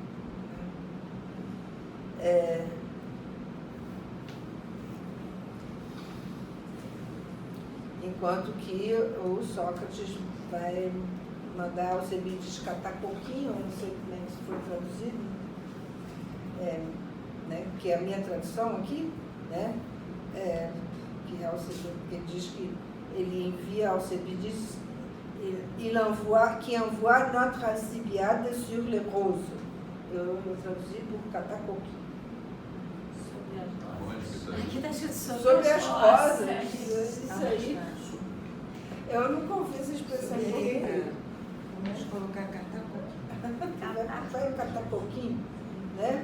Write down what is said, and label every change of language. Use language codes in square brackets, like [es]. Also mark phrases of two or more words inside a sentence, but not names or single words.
[pt] Enquanto que o Sócrates vai mandar Alcebiades catar coquinho, eu não sei como é que isso foi traduzido, né, que é a minha tradução aqui, né, que diz que ele envia Alcebiades [fr] qui envoie notre Alcibiade sur les roses. [pt] Eu traduzi por catar coquinho. Aqui está escrito Sobre as rosas. Isso aí. Eu nunca ouvi essa expressão em português. Vamos colocar catar coquinho. Vai catar coquinho, né?